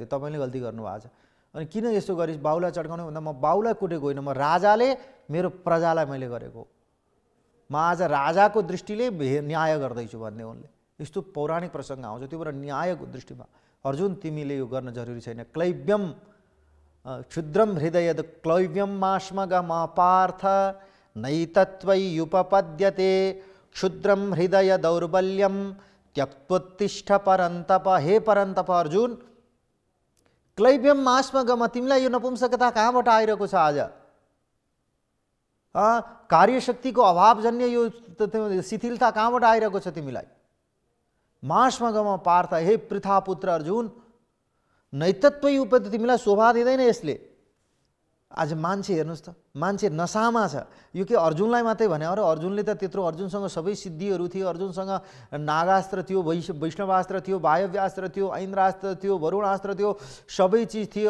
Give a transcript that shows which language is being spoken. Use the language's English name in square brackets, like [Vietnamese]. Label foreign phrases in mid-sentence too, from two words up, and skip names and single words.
[Nepali] तपाईँले गल्ती गर्नुभएको छ। अनि किन यस्तो गरिस्? बाउलाई चड्काउने भन्दा म बाउलाई कुटेको होइन, म राजाले मेरो प्रजालाई मैले गरेको, म आज राजाको दृष्टिले न्याय गर्दैछु भन्ने उनले। यस्तो पौराणिक प्रसङ्ग आउँछ, त्यो भएर न्यायको दृष्टिमा अर्जुन तिमीले यो गर्न जरुरी छैन। [Sanskrit] क्लैव्यम क्षुद्रम हृदय क्लैव्यम मास्मगम पार्थ नैतत्वयुपपद्यते क्षुद्रम हृदय दौर्बल्यम त्यक्त्वोत्तिष्ठ परन्तप। हे परन्तप अर्जुन, क्लैव्यम मास्मगम, [Nepali] तिमीलाई यो नपुंसकता कहाँबाट आइरहेको छ? आज कार्यशक्तिको अभावजन्य यो शिथिलता कहाँबाट आइरहेको छ तिमीलाई? [Sanskrit] मास्मगम पार्थ, हे पृथापुत्र अर्जुन, नैतत्वै उपद, [Nepali] तिमीलाई शोभा दिँदैन यसले। आज मान्छे हेर्नुहोस् त, मान्छे नसामा छ। यो के अर्जुनलाई मात्रै भने? अरे अर्जुनले त त्यत्रो, अर्जुनसँग सबै सिद्धिहरू थियो, अर्जुनसँग नागास्त्र थियो, वैष्णवास्त्र थियो, वायव्यास्त्र थियो, ऐन्द्रास्त्र थियो, वरुणास्त्र थियो, सबै चिज थियो।